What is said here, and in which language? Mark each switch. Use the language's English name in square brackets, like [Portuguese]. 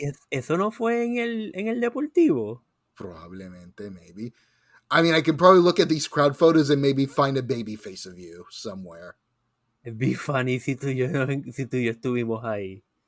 [Spanish] eso no fue en el Deportivo. probablemente, [English] maybe. I mean, I can probably look at these crowd photos and maybe find a baby face of you somewhere. It'd be funny [Spanish] si tú y yo estuvimos ahí.